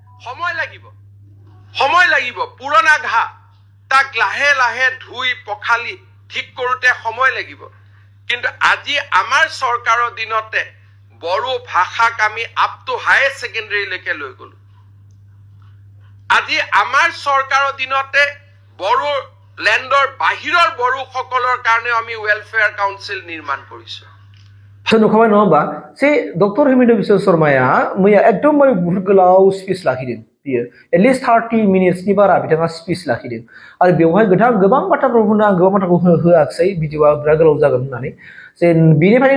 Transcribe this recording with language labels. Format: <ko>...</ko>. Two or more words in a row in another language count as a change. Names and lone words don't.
<as>সময় লাগিব পুৰণা ঘা তাক লাহে লাহে ধুই পখালি ঠিক কৰোতে সময় লাগিব কিন্তু আজি আমাৰ চৰকাৰৰ দিনতে বড়ো ভাষাক আমি</as> <en>up to higher</en> <as>সেকেন্ডাৰীলৈকে লৈ গলো আজি আমাৰ চৰকাৰৰ দিনতে বড়ো লেণ্ডৰ বাহিৰৰ বড়োসকলৰ কাৰণেও আমি ৱেলফেয়াৰ কাউন্সিল নিৰ্মাণ কৰিছোঁ</as> <brx>नुखाबाय नङा होमबा जे डक्टर हेमेन्द्र बिश्व शर्माया मैया एकदमबारे बुहुत गोलाव स्पिच लाखिदों बियो एटलिस्ट 30 मिनिट्सनि बारा बिथाङा स्पिच लाखिदों आरो बेवहाय गोबां बाथ्राफोर बुंनो आं गोबां बाथ्राखौ होआखिसै भिडिअआ बिराद गोलाव जागोन होननानै जे बेनिफ्रायनो</brx>